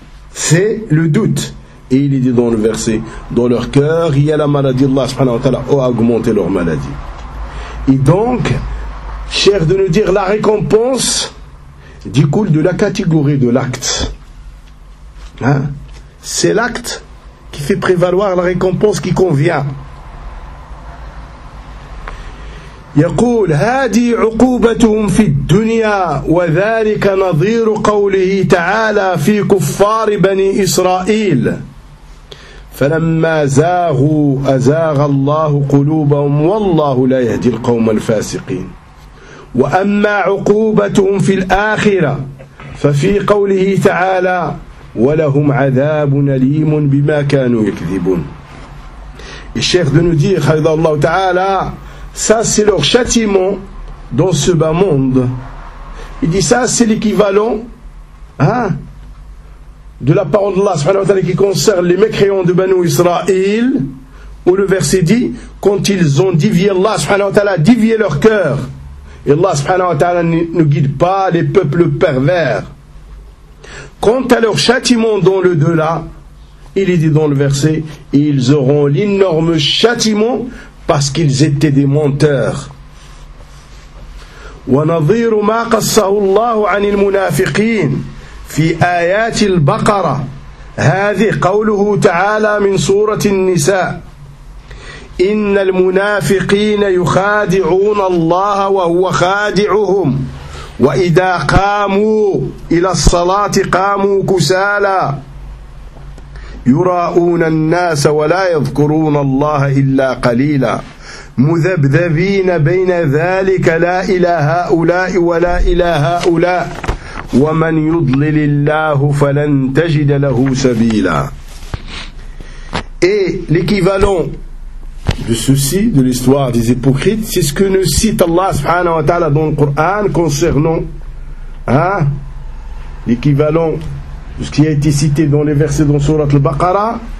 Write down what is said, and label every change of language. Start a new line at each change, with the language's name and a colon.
French: C'est le doute. Et il est dit dans le verset, dans leur cœur, il y a la maladie d'Allah subhanahu wa ta'ala, a augmenté leur maladie. Et donc, cher de nous dire, la récompense découle de la catégorie de l'acte. Hein? C'est l'acte qui fait prévaloir la récompense qui convient.
Arabic: يقول هذه عقوبتهم في الدنيا وذلك نظير قوله تعالى في كفار بني إسرائيل فلما زاغوا أزاغ الله قلوبهم والله لا يهدي القوم الفاسقين وأما عقوبتهم في الآخرة ففي قوله تعالى ولهم عذاب أليم بما كانوا يكذبون. الشيخ دنودي حفظه الله تعالى.
French: Ça c'est leur châtiment dans ce bas monde. Il dit ça c'est l'équivalent, hein, de la parole d'Allah subhanahu wa ta'ala qui concerne les mécréants de Banu Israël, où le verset dit quand ils ont divié Allah subhanahu wa ta'ala, divié leur cœur. Et Allah subhanahu wa ta'ala ne guide pas les peuples pervers. Quant à leur châtiment dans le delà, il est dit dans le verset, ils auront l'énorme châtiment parce qu'ils étaient des menteurs.
Arabic: ونظير ما قصه الله عن المنافقين في آيات البقرة هذه قوله تعالى من سورة النساء إن المنافقين يخادعون الله وهو خادعهم وإذا قاموا إلى الصلاة قاموا كسالى يراؤون الناس ولا يذكرون الله إلا قليلا مذبذبين بين ذلك لا إلى هؤلاء ولا إلى هؤلاء ومن يضلل الله فلن تجد له سبيلا.
French: Et l'équivalent de ceci, de l'histoire des hypocrites, c'est ce que nous cite Allah subhanahu wa ta'ala dans le Coran concernant l'équivalent de ce qui a été cité dans les versets dans Surat al-Baqarah.